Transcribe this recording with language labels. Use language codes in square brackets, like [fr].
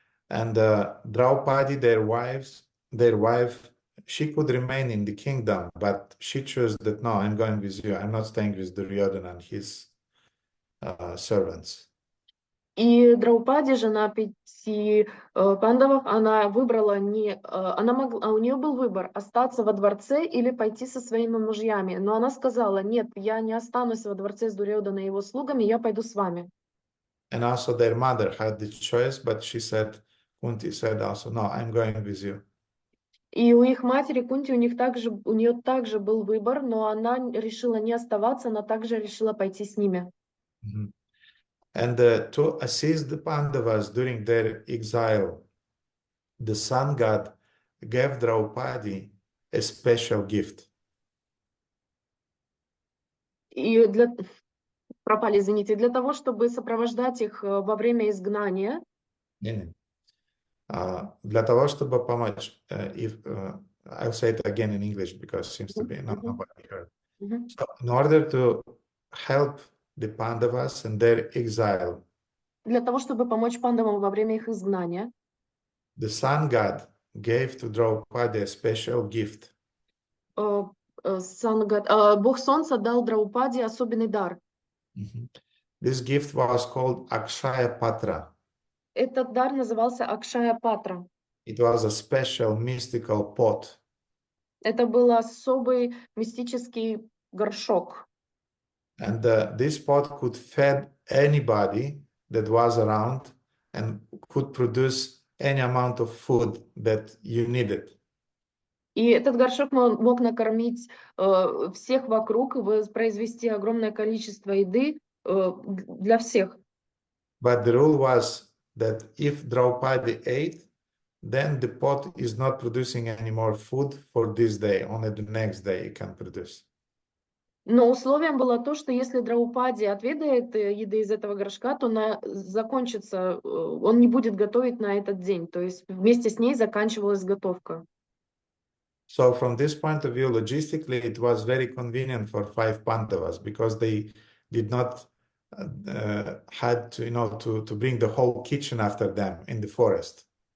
[en] And Draupadi, their wife, she could remain in the kingdom, but she chose that, no, I'm going with you. I'm not staying with Duryodhana and his servants. [ru] И Драупади, жена 5 пандавов, она выбрала у нее был выбор остаться во дворце или пойти со своими мужьями. Но она сказала: нет, я не останусь во дворце с Дурьодханой и его слугами, я пойду с вами. [en] And also their mother had the choice, but Kunti said also, no, I'm going with you. [ru] И у их матери Кунти, у нее также был выбор, но она решила не оставаться, она также решила пойти с ними. [en] And to assist the Pandavas during their exile, the sun god gave Draupadi a special gift. [ru] И для того, чтобы сопровождать их во время изгнания. Для того, чтобы помочь, [en] I'll say it again in English because it seems to be nobody heard. So in order to help the Pandavas in their exile, [ru] для того, чтобы помочь пандавам во время их изгнания, [en] the sun god gave to Draupadi a special gift. [ru] Бог Солнца дал Драупади особенный дар. [en] This gift was called Akshaya Patra. [ru] Этот дар назывался Акшая Патра. [en] It was a special mystical pot. [ru] Это был особый мистический горшок. [en] And this pot could feed anybody that was around and could produce any amount of food that you needed. [ru] И этот горшок мог накормить всех вокруг и произвести огромное количество еды для всех. [en] But the rule was that if Draupadi ate, then the pot is not producing any more food for this day. Only the next day it can produce. [ru] Но условием было то, что если Драупади отведает еды из этого горшка, то закончится, он не будет готовить на этот день. То есть вместе с ней заканчивалась готовка. [en] So from this point of view, logistically, it was very convenient for 5 Pandavas because they did not had to bring the whole kitchen after them in the forest.